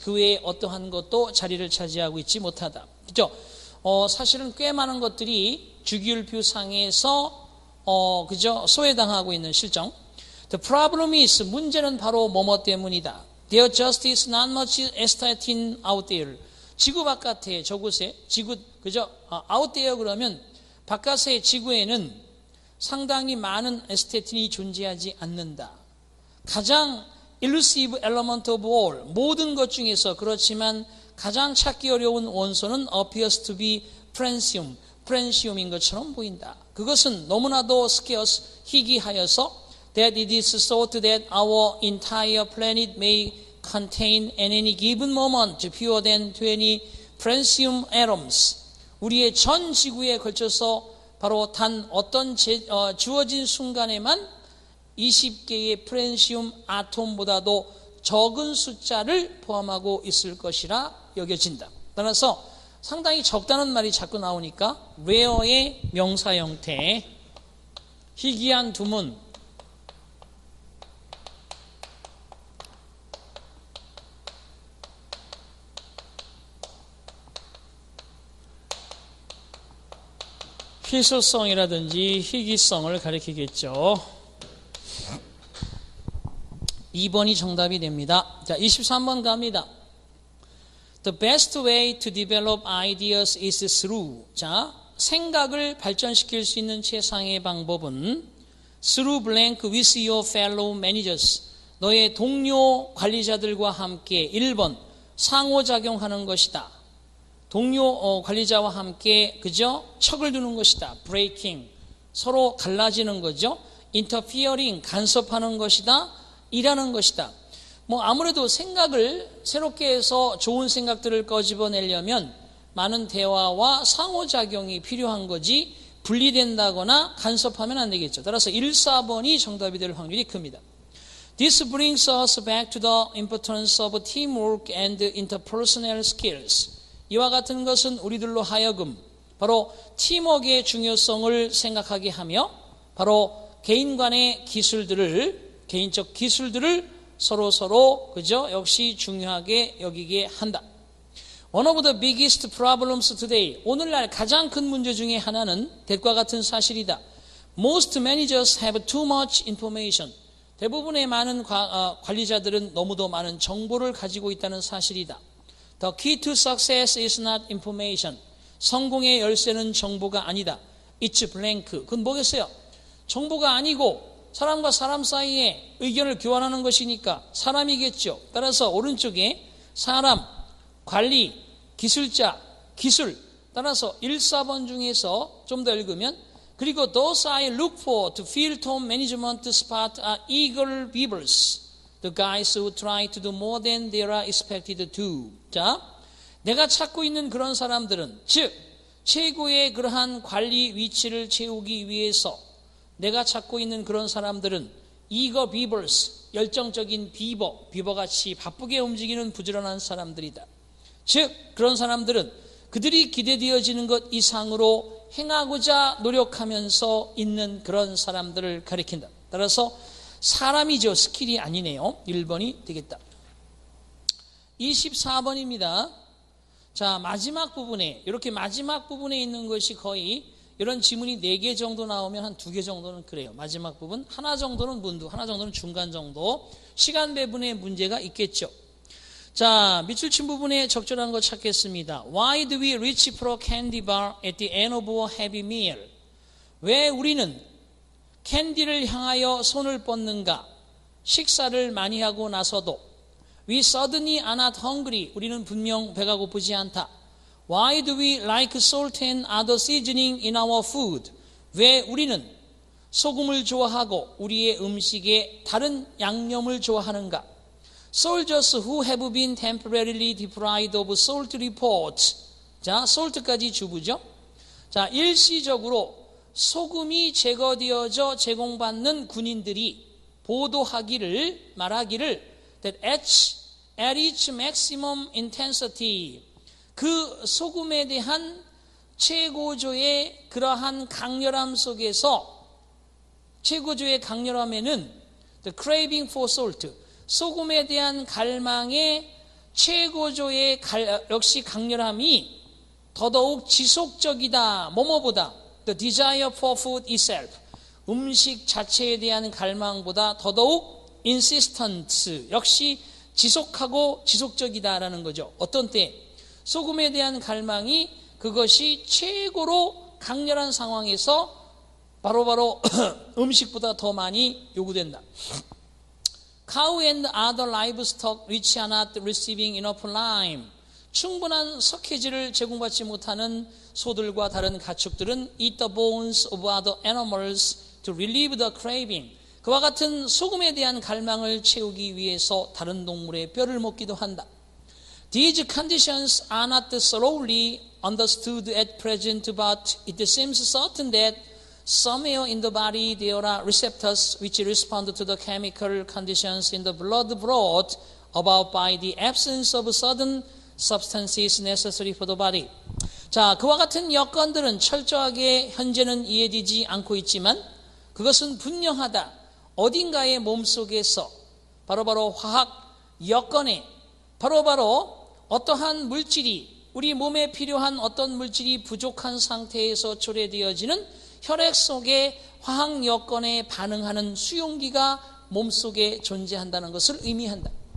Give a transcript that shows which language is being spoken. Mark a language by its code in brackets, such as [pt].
[ko] 그 외에 어떠한 것도 자리를 차지하고 있지 못하다. 그죠? 사실은 꽤 많은 것들이 주기율표상에서 그죠? 소외당하고 있는 실정. [en] The problem is, [ko] 문제는 바로 뭐뭐 때문이다. [en] There just is not much astatine out there. [ko] 지구 바깥에 저곳에 지구 그죠? [en] out there [ko] 그러면 바깥의 지구에는 상당히 많은 에스테틴이 존재하지 않는다. 가장 [en] elusive element of all, [ko] 모든 것 중에서 그렇지만 가장 찾기 어려운 원소는 [en] appears to be francium, [ko] 프렌시움인 것처럼 보인다. 그것은 너무나도 [en] scarce, [ko] 희귀하여서 [en] that it is thought that our entire planet may contain at any given moment fewer than 20 francium atoms. [ko] 우리의 전 지구에 걸쳐서 바로 단 어떤 주어진 순간에만 20개의 프렌시움 아톰보다도 적은 숫자를 포함하고 있을 것이라 여겨진다. 따라서 상당히 적다는 말이 자꾸 나오니까 rare의 명사 형태, 희귀한 두문, 희소성이라든지 희귀성을 가리키겠죠. 2번이 정답이 됩니다. 자, 23번 갑니다. [en] The best way to develop ideas is through. [ko] 자, 생각을 발전시킬 수 있는 최상의 방법은 [en] through blank with your fellow managers. [ko] 너의 동료 관리자들과 함께 1번 상호작용하는 것이다. 동료 관리자와 함께 그죠? 척을 두는 것이다. breaking, 서로 갈라지는 거죠. interfering, 간섭하는 것이다. 일하는 것이다. 뭐 아무래도 생각을 새롭게 해서 좋은 생각들을 꺼집어내려면 많은 대화와 상호작용이 필요한 거지 분리된다거나 간섭하면 안 되겠죠. 따라서 1, 4번이 정답이 될 확률이 큽니다. [en] This brings us back to the importance of teamwork and interpersonal skills. [ko] 이와 같은 것은 우리들로 하여금 바로 팀워크의 중요성을 생각하게 하며 바로 개인 간의 기술들을, 개인적 기술들을 서로 그죠? 역시 중요하게 여기게 한다. [en] One of the biggest problems today. [ko] 오늘날 가장 큰 문제 중에 하나는 대과 같은 사실이다. [en] Most managers have too much information. [ko] 대부분의 많은 관리자들은 너무도 많은 정보를 가지고 있다는 사실이다. [en] The key to success is not information. [ko] 성공의 열쇠는 정보가 아니다. [en] It's blank. [ko] 그건 뭐겠어요? 정보가 아니고 사람과 사람 사이에 의견을 교환하는 것이니까 사람이겠죠. 따라서 오른쪽에 사람, 관리, 기술자, 기술. 따라서 1, 4번 중에서 좀 더 읽으면 그리고 [en] those I look for to fill top management spot are eager beavers. The guys who try to do more than they are expected to. [ko] 자, 내가 찾고 있는 그런 사람들은 즉 최고의 그러한 관리 위치를 채우기 위해서 내가 찾고 있는 그런 사람들은 [en] eager beavers, [ko] 열정적인 비버같이 바쁘게 움직이는 부지런한 사람들이다. 즉 그런 사람들은 그들이 기대되어지는 것 이상으로 행하고자 노력하면서 있는 그런 사람들을 가리킨다. 따라서 사람이죠. 스킬이 아니네요. 1번이 되겠다. 24번입니다. 자, 마지막 부분에 이렇게 마지막 부분에 있는 것이 거의 이런 지문이 4개 정도 나오면 한 2개 정도는 그래요. 마지막 부분 하나 정도는 문두, 하나 정도는 중간 정도. 시간 배분의 문제가 있겠죠. 자, 밑줄 친 부분에 적절한 거 찾겠습니다. [en] Why do we reach for a candy bar at the end of a heavy meal? [ko] 왜 우리는 캔디를 향하여 손을 뻗는가? 식사를 많이 하고 나서도 [en] We suddenly are not hungry. [ko] 우리는 분명 배가 고프지 않다. [en] Why do we like salt and other seasoning in our food? [ko] 왜 우리는 소금을 좋아하고 우리의 음식에 다른 양념을 좋아하는가? [en] Soldiers who have been temporarily deprived of salt report. [ko] 자, salt까지 주부죠. 자, 일시적으로 소금이 제거되어져 제공받는 군인들이 말하기를 [en] that at its maximum intensity [ko] 그 소금에 대한 최고조의 그러한 강렬함 속에서 최고조의 강렬함에는 [en] the craving for salt, [ko] 소금에 대한 갈망의 최고조의 역시 강렬함이 더더욱 지속적이다. 뭐뭐보다 [en] the desire for food itself, [ko] 음식 자체에 대한 갈망보다 더더욱 insistent, 역시 지속하고 지속적이다라는 거죠. 어떤 때 소금에 대한 갈망이 그것이 최고로 강렬한 상황에서 바로 음식보다 더 많이 요구된다. [en] Cow and other livestock which are not receiving enough lime, [ko] 충분한 석회질을 제공받지 못하는 소들과 다른 가축들은 [en] eat the bones of other animals to relieve the craving, [ko] 그와 같은 소금에 대한 갈망을 채우기 위해서 다른 동물의 뼈를 먹기도 한다. [en] These conditions are not thoroughly understood at present, but it seems certain that somewhere in the body there are receptors which respond to the chemical conditions in the blood brought about by the absence of certain substances necessary for the body. [ko] 자, 그와 같은 여건들은 철저하게 현재는 이해되지 않고 있지만 그것은 분명하다. 어딘가의 몸속에서 바로 화학 여건에 바로 어떠한 물질이, 우리 몸에 필요한 어떤 물질이 부족한 상태에서 초래되어지는 혈액 속의 화학 여건에 반응하는 수용기가 몸속에 존재한다는 것을 의미한다.